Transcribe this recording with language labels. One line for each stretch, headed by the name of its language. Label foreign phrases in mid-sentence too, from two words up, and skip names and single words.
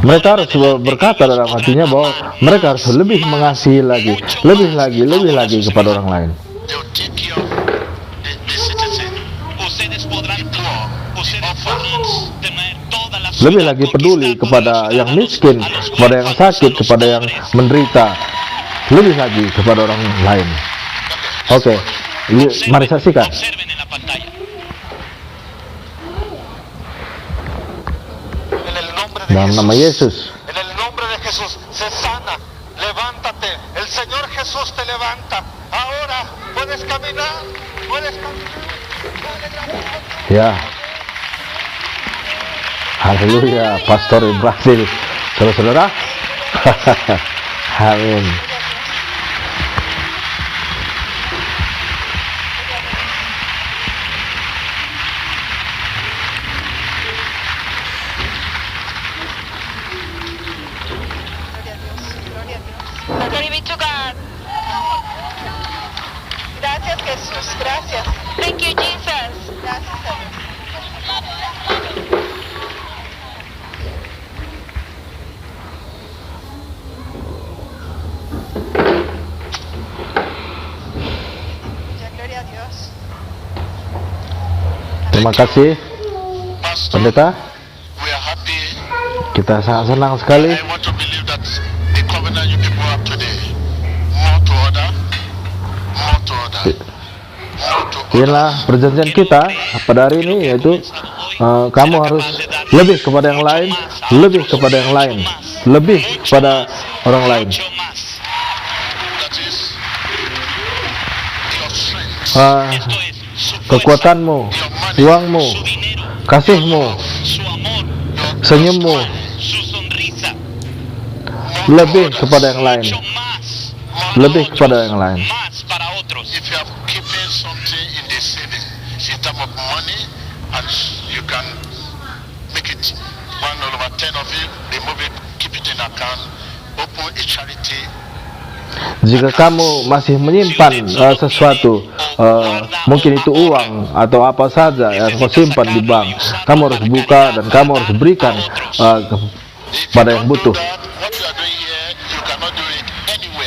Indonesian: Mereka harus berkata dalam hatinya bahwa mereka harus lebih mengasihi lagi, lebih lagi kepada orang lain.
English: They will take care of the citizen,
Spanish: Ustedes podrán tener todas las
Indonesian: Lebih lagi peduli kepada yang miskin, kepada yang sakit, kepada yang menderita, lebih lagi kepada orang lain. Oke, mari saksikan.
Spanish: Observen en la pantalla. En el nombre de
Indonesian: Dalam nama Yesus.
Spanish: En el nombre de Jesús, se sana. Levántate. El Señor Jesús te levanta. Ahora puedes caminar. Puedes caminar. Ya.
Indonesian: Haleluya, Pastor Ibrahim, saudara-saudara. Amin.
English: Glory be to God.
Spanish: Gracias Jesús, gracias.
English: Thank you, Jesus.
Spanish: Gracias a Dios. Ya, gloria a Dios.
Indonesian: Terima kasih, Pastor, pendeta.
English: we are happy.
Indonesian: Kita sangat senang sekali.
English: I want to believe that the covenant you people have today, more to order, more to order, more to order.
Indonesian: Inilah perjanjian kita pada hari ini, yaitu kamu harus lebih kepada yang lain, lebih kepada yang lain, lebih kepada orang lain.
Spanish: Mucho más.
English: That is your strength,
Spanish: Esto es su fuerza,
Indonesian: Kekuatanmu, uangmu,
Spanish: su dinero,
Indonesian: kasihmu,
Spanish: su amor,
Indonesian: senyummu,
Spanish: su sonrisa.
Indonesian: lebih kepada yang lain,
Spanish: Mucho más.
Indonesian: lebih kepada yang lain.
Spanish: Más para otros.
English: if you are keeping something in the saving, in terms of money, and you can make it 1/10 of it, remove it, keep it in account, open a charity.
Indonesian: Jika kamu masih menyimpan sesuatu, mungkin itu uang atau apa saja yang kau simpan di bank, kamu harus buka dan kamu harus berikan kepada yang butuh.
English: That what you are doing here, you cannot do it anywhere.